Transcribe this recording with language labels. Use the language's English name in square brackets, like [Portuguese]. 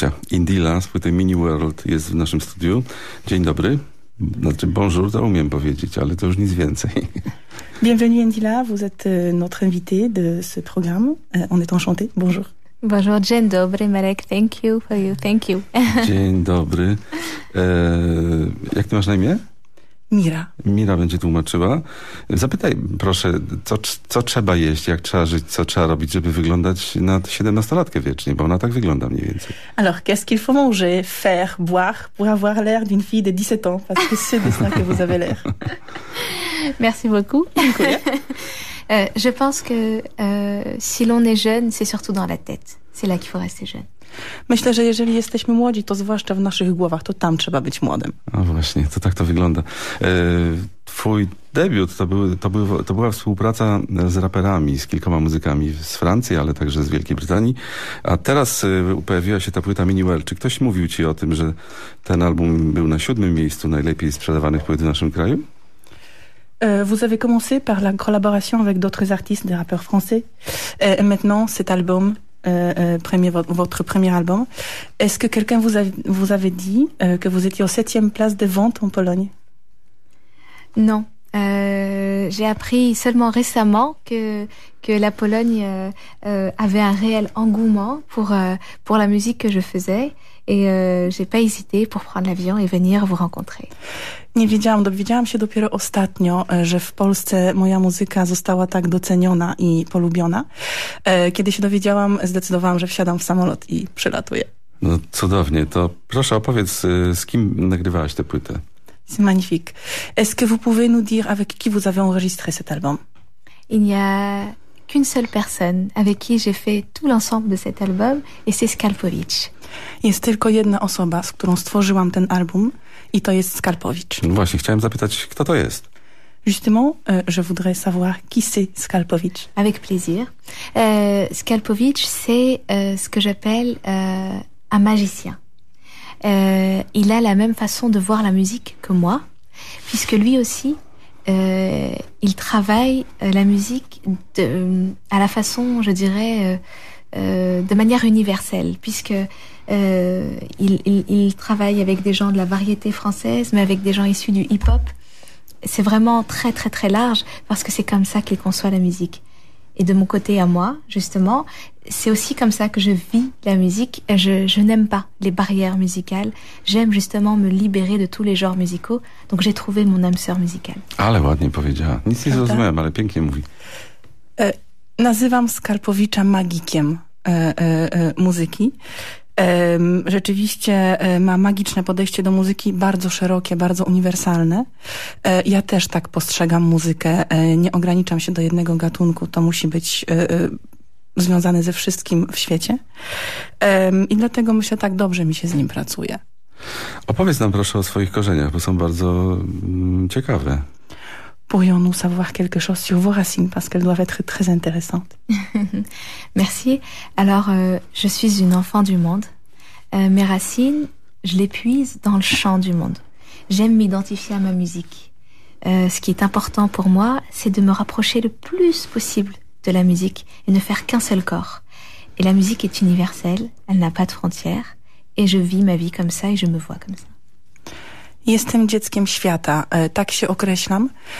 [Polish] Indila z płyty Mini World jest w naszym studiu. Dzień dobry. Znaczy bonjour, to umiem powiedzieć, ale to już nic więcej. [French] Bienvenue Indila, vous êtes notre invité de ce programme. On est enchanté, bonjour. Bonjour, [Polish] dzień dobry [English] Marek, thank you for you, thank you. [Polish] Dzień dobry. Jak ty masz na imię? Mira. Mira będzie tłumaczyła. Zapytaj proszę, co trzeba jeść, jak trzeba żyć, co trzeba robić, żeby wyglądać na 17-latkę wiecznie, bo ona tak wygląda mniej więcej. [French] Alors, qu'est-ce qu'il faut manger, faire, boire, pour avoir l'air d'une fille de 17 ans, parce que c'est de ça que vous avez l'air. Merci beaucoup. Je pense que si l'on est jeune, c'est surtout dans la tête. C'est là qu'il faut rester jeune. [Polish] Myślę, że jeżeli jesteśmy młodzi, to zwłaszcza w naszych głowach, to tam trzeba być młodym. No właśnie, to tak to wygląda. Twój debiut to była współpraca z raperami, z kilkoma muzykami z Francji, ale także z Wielkiej Brytanii. A teraz pojawiła się ta płyta Mini World. Czy ktoś mówił ci o tym, że ten album był na 7. miejscu najlepiej sprzedawanych płyt w naszym kraju? [French] Vous avez commencé par la collaboration avec d'autres artistes, des rappeurs français. Et maintenant, cet album... votre premier album. Est-ce que quelqu'un vous avait dit que vous étiez au 7e place de vente en Pologne? Non. J'ai appris seulement récemment que la Pologne avait un réel engouement pour la musique que je faisais. Et j'ai pas hésité pour prendre l'avion et venir vous rencontrer. [Polish] Nie wiedziałam, dowiedziałam się dopiero ostatnio, że w Polsce moja muzyka została tak doceniona i polubiona. Kiedy się dowiedziałam, zdecydowałam, że wsiadam w samolot i przylatuję. No cudownie, to proszę opowiedz, z kim nagrywałaś tę płytę? [French] C'est magnifique. Est-ce que vous pouvez nous dire avec qui vous avez enregistré cet album? Il n'y a qu'une seule personne avec qui j'ai fait tout l'ensemble de cet album et c'est Skalpovic. Jest tylko jedna osoba, z którą stworzyłam ten album i to jest Skalpovic. No właśnie, chciałem zapytać, kto to jest? Justement, je voudrais savoir qui c'est Skalpovic. Avec plaisir. Skalpovic, c'est ce que j'appelle un magicien. Il a la même façon de voir la musique que moi, puisque lui aussi, il travaille la musique à la façon, je dirais, de manière universelle, puisque il travaille avec des gens de la variété française, mais avec des gens issus du hip-hop. C'est vraiment très, très, très large, parce que c'est comme ça qu'il conçoit la musique. Et de mon côté à moi, justement, c'est aussi comme ça que je vis la musique. Je n'aime pas les barrières musicales. J'aime justement me libérer de tous les genres musicaux. Donc j'ai trouvé mon âme sœur musicale. [Polish] Ale ładnie powiedziała. Nic nie zrozumiałem, ale pięknie mówi. Nazywam Skalpovicia magikiem muzyki. Rzeczywiście ma magiczne podejście do muzyki, bardzo szerokie, bardzo uniwersalne. Ja też tak postrzegam muzykę, nie ograniczam się do jednego gatunku, to musi być związane ze wszystkim w świecie. I dlatego myślę, tak dobrze mi się z nim pracuje. Opowiedz nam proszę o swoich korzeniach, bo są bardzo ciekawe. [French] Pourrions-nous savoir quelque chose sur vos racines parce qu'elles doivent être très intéressantes. Merci. Alors, je suis une enfant du monde. Mes racines, je les puise dans le chant du monde. J'aime m'identifier à ma musique. Ce qui est important pour moi, c'est de me rapprocher le plus possible de la musique et ne faire qu'un seul corps. Et la musique est universelle, elle n'a pas de frontières. Et je vis ma vie comme ça et je me vois comme ça. [Polish] Jestem dzieckiem świata, tak się określam.